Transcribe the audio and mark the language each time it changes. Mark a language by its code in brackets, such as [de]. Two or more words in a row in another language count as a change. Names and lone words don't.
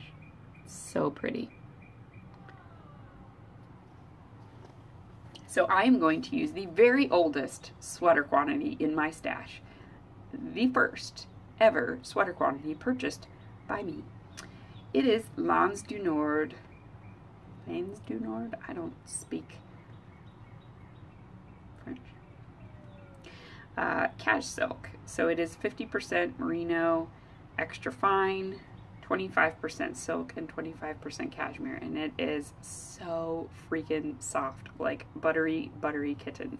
[en] It's so pretty. So I am going to use the very oldest sweater quantity in my stash. The first ever sweater quantity purchased by me. It is Lains du Nord. Lains du Nord? I don't speak French. Cash silk. So it is 50% merino, extra fine, 25% silk, and 25% cashmere. And it is so freaking soft, like buttery, buttery kittens.